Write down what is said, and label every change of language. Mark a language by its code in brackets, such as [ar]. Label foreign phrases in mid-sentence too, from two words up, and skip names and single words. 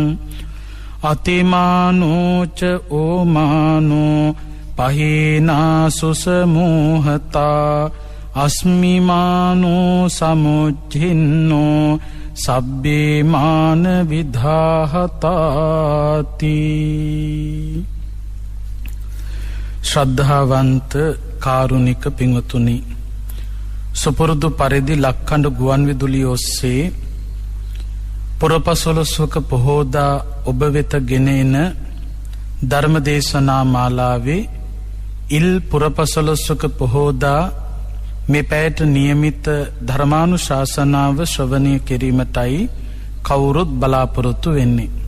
[pi] अतिमानो च ओमानो पहीनासुसमोहता अस्मिमानो समुज्झिन्नो सब्बे मान विधाहताति। [si] ශ්‍රද්ධාවන්ත කාරුණික පින්වතුනි සුපුරුදු පරිදි ලක්කඬ ගුවන් විදුලිය ඔස්සේ පුරපසළොස්වක පොහෝදා ඔබ වෙත ගෙන එන ධර්ම දේශනා මාලාවේ ඉල් පුරපසළොස්වක පොහෝදා මේ පැයට નિયમિત ධර්මානුශාසනාව ශ්‍රවණය කිරීමටයි කවුරුත් බලාපොරොත්තු වෙන්නේ.